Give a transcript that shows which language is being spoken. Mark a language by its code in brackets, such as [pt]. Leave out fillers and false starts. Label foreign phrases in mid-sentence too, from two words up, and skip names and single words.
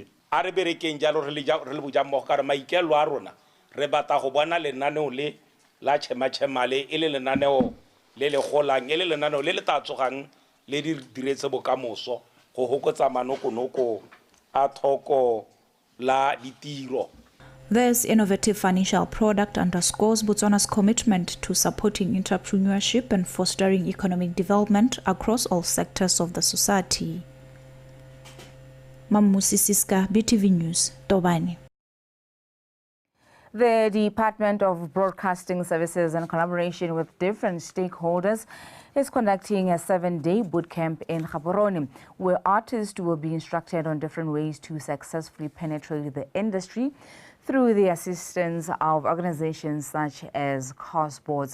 [tn] a re berekeng jalo re le bojammogo ka re maikelo a rona re batla go bona lenaneo le la Chema le e le lenaneo le le golang e le lenaneo le le tatsogang le di diretse bokamoso go hokotsa manokonoko a thoko la ditiro. [en] This innovative financial product underscores Botswana's commitment to supporting entrepreneurship and fostering economic development across all sectors of the society. Mamusi Siska, BTV News, Tobani. The Department of Broadcasting Services, in collaboration with different stakeholders, is conducting a 7-day bootcamp in Gaborone, where artists will be instructed on different ways to successfully penetrate the industry through the assistance of organizations such as Cosboards.